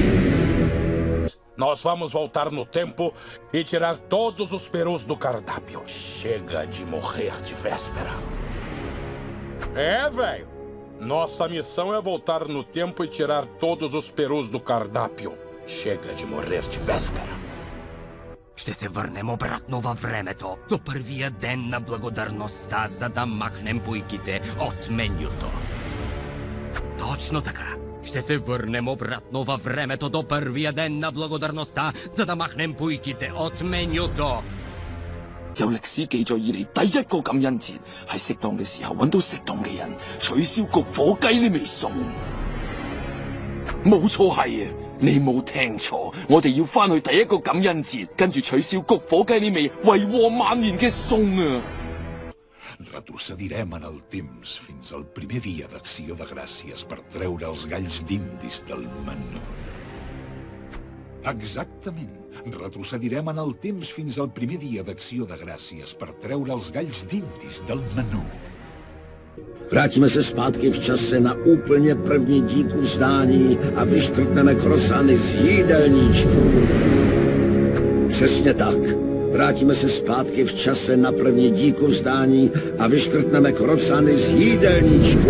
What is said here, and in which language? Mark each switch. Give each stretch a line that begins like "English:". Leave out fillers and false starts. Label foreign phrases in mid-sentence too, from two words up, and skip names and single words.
Portuguese: Nós vamos voltar no tempo e tirar todos os perus do cardápio. Chega de morrer de véspera. É, velho. Nossa missão é voltar no tempo e tirar todos os perus do cardápio. Chega de morrer de véspera.
Bulgarian: Ще се върнем обратно във времето, до първия ден на благодарността, за да махнем пуйките от менюто. Точно така. Ще се върнем обратно във времето до първия ден на благодарността, за да махнем пуйките от менюто.
Cantonese: 有歷史記載以嚟第一個感恩節，喺適當嘅時候揾到適當嘅人，取消焗火雞呢味餸。冇錯係啊，你冇聽錯，我哋要返去第一個感恩節，跟住取消焗火雞呢味為禍萬年嘅餸啊！
Catalan: Retrocedirem en el temps fins al primer dia d'acció de gràcies per treure els galls d'indis del menú. Exactament. Retrocedirem en el temps fins al primer dia d'acció de gràcies per treure els galls d'indis del menú.
Czech: Vraťme se zpátky v čase na úplně první díku vzdání a vyškrtneme krosany z jídelníčku. Přesně tak. Vrátíme se zpátky v čase na první díku vzdání a vyškrtneme krocany z jídelníčku.